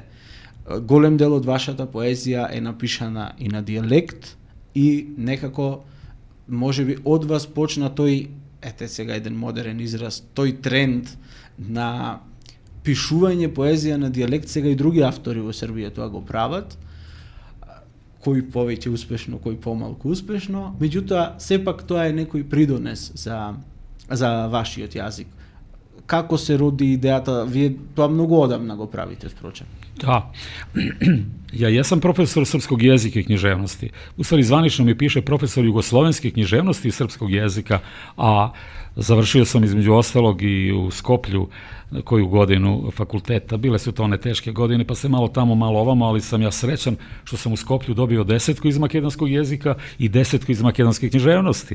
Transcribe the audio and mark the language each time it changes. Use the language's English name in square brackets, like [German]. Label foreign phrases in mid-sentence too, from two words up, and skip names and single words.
[Macedonian] Голем дел од вашата поезија е напишана и на диалект и некако можеби од вас почна тој, ете сега еден модерен израз, тој тренд на пишување поезија на диалект, сега и други автори во Србија тоа го прават, кој повеќе успешно, кој помалку успешно, меѓутоа сепак тоа е некој придонес за вашиот јазик. како се роди идејата, вие тоа многу одамна го правите, впрочем. [Serbian] Da, ja jesam profesor srpskog jezika i književnosti. U stvari, zvanično mi piše profesor jugoslovenske književnosti i srpskog jezika, a završio sam između ostalog i u Skoplju koju godinu fakulteta. Bile su to one teške godine, pa se malo tamo, malo ovamo, ali sam ja srećan što sam u Skoplju dobio 10 iz makedonskog jezika i 10 iz makedonske književnosti.